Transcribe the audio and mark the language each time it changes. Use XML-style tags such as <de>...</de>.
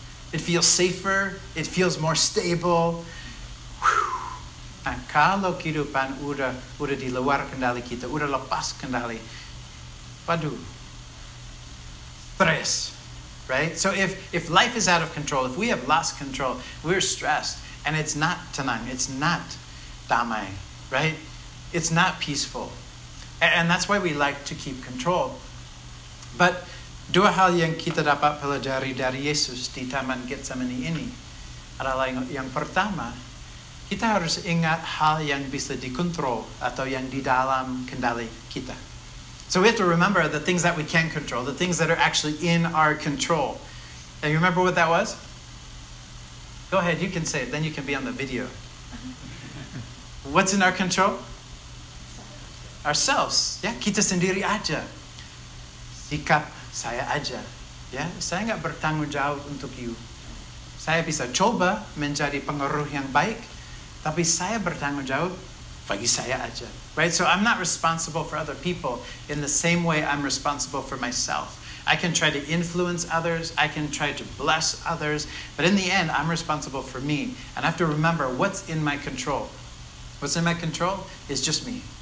<en>It feels safer. It feels more stable.</en> <id>Nah, kalau kehidupan udah di luar kendali kita, udah lepas kendali, waduh, stress. Right?</id> <en>So if life is out of control, if we have lost control, we're stressed, and it's not tenang, it's not damai, right? It's not peaceful. And that's why we like to keep control.</en> <id>But 2 hal yang kita dapat pelajari dari Yesus di Taman Getsemani ini adalah yang pertama, kita harus ingat hal yang bisa dikontrol atau yang di dalam kendali kita.</id> <en>So we have to remember the things that we can control, the things that are actually in our control. And you remember what that was? Go ahead, you can say it, then you can be on the video. What's in our control? Ourselves.</en> <id>Ya, kita sendiri aja. Sikap saya aja. Ya, saya nggak bertanggung jawab untuk you. Saya bisa coba menjadi pengaruh yang baik, tapi saya bertanggung jawab bagi saya aja.</id> <en>Right? So I'm not responsible for other people in the same way I'm responsible for myself. I can try to influence others, I can try to bless others, but in the end, I'm responsible for me. And I have to remember what's in my control. What's in my control is just me.</en>